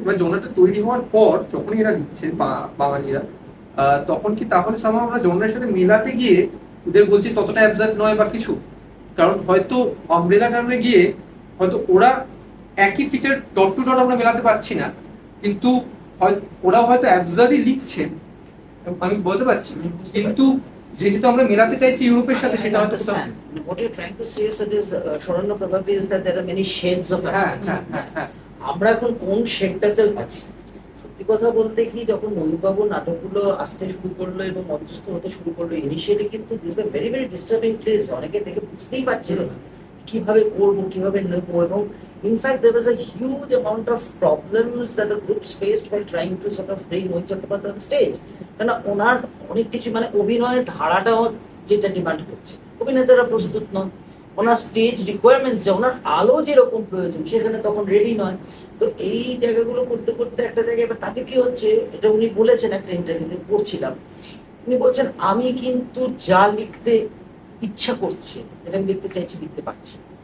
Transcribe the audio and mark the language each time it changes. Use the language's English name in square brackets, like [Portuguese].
[Bangla] এবার জনারটা তৈরি হওয়ার পর যখনই এরা লিখছে বাঙালিরা, তখন কি তাহলে সামা আমরা জনারের সাথে মেলাতে গিয়ে ওদের বলছি ততটা অ্যাবসার্ড নয় বা কিছু? কারণ হয়তো আমব্রেলা টার্মে গিয়ে হয়তো ওরা একই ফিচার ডট টু ডট আমরা মেলাতে পারছি না, কিন্তু ওরা হয়তো অ্যাবসার্ডই লিখছেন, আমি বলতে পারছি, কিন্তু যেহেতু আমরা মেলাতে চাইছি ইউরোপের সাথে, সেটা হয়তো কোথাও- [English] What you're trying to say is Sharanya, probably is that there are many shades of [Bangla] হ্যাঁ [English] absence. [Bangla] হ্যাঁ হ্যাঁ হ্যাঁ আমরা এখন কোন শেডটাতে আছি? সত্যি কথা বলতে কি, যখন ময়ূরবাবু নাটকগুলো আসতে শুরু করলো এবং মঞ্চস্থ হতে শুরু করলো, ইনিশিয়ালি কিন্তু [English] This was very very disturbing place. [Bangla] অনেকে দেখে বুঝতেই পারছিল না কিভাবে করবো, কিভাবে নেবো, এবং in fact [English] there was a huge amount of problems that the groups faced while trying to sort of bring Mohit Chattopadhyay on stage. [Bangla] কেন ওনার অনেক কিছু, মানে অভিনয়ের ধারাটাও যেটা ডিমান্ড করছে, অভিনেতারা প্রস্তুত নন, ওনার স্টেজ রিকোয়ারমেন্টস, যে ওনার আলো যেরকম প্রয়োজন সেখানে তখন রেডি নয়। তো এই জায়গাগুলো করতে করতে একটা জায়গায়, এবার তাতে কি হচ্ছে, এটা উনি বলেছেন একটা ইন্টারভিউতে পড়ছিলাম, উনি বলছেন আমি কিন্তু যা লিখতে ইচ্ছা করছে, যেটা আমি লিখতে চাইছি লিখতে পারছি।